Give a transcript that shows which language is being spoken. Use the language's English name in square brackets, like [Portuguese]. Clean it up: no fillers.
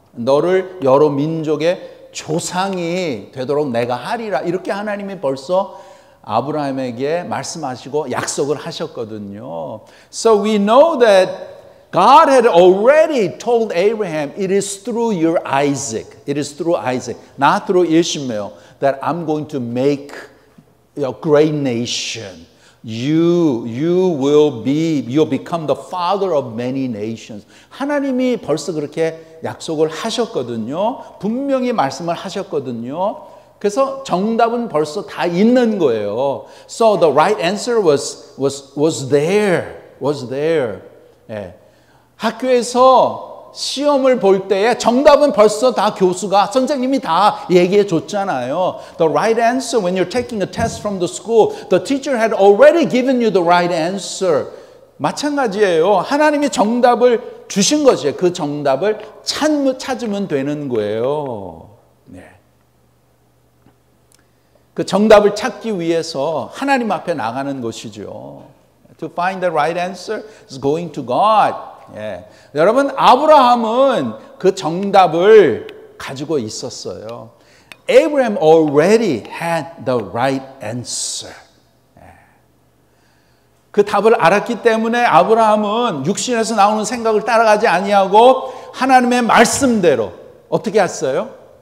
[Korean] 너를 여러 민족의 조상이 되도록 내가 하리라. 이렇게 하나님이 벌써 아브라함에게 말씀하시고 약속을 하셨거든요. [English] So we know that God had already told Abraham, it is through your Isaac, it is through Isaac, not through Ishmael, that I'm going to make a great nation. You'll become the father of many nations. [Korean] 하나님이 벌써 그렇게 약속을 하셨거든요. 분명히 말씀을 하셨거든요. 그래서 정답은 벌써 다 있는 거예요. [English] So the right answer was there. [Korean] 예. 학교에서 시험을 볼 때에 정답은 벌써 다 교수가, 선생님이 다 얘기해 줬잖아요. [English] The right answer when you're taking a test from the school, the teacher had already given you the right answer. [Korean] 마찬가지예요. 하나님이 정답을 주신 것이에요. 그 정답을 찾으면 되는 거예요. 네. 그 정답을 찾기 위해서 하나님 앞에 나가는 것이죠. [English] To find the right answer is going to God. [Korean] 예. 여러분, 아브라함은 그 정답을 가지고 있었어요. [English] Abraham already had the right answer. [Korean] 그 답을 알았기 때문에 아브라함은 육신에서 나오는 생각을 따라가지 아니하고 하나님의 말씀대로 어떻게 했어요?